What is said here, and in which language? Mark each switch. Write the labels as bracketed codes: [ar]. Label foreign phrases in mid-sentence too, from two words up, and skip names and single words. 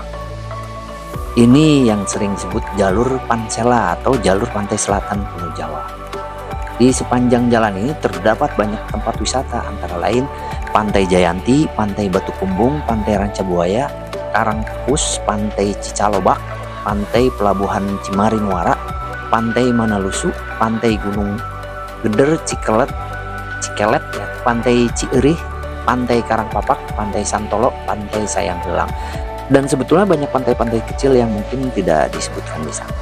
[id] Ini yang sering disebut jalur Pansela atau jalur pantai selatan Pulau Jawa. Di sepanjang jalan ini terdapat banyak tempat wisata, antara lain Pantai Jayanti, Pantai Batu Kumbung, Pantai Rancabuaya, Karangpus, Pantai Cicalobak, Pantai Pelabuhan Cimaring Muara, Pantai Manalusu, Pantai Gunung Geder, Cikelet, Pantai Cierih, Pantai Karangpapak, Pantai Santolo, Pantai Sayang Heulang. Dan sebetulnya banyak pantai-pantai kecil yang mungkin tidak disebutkan di sana.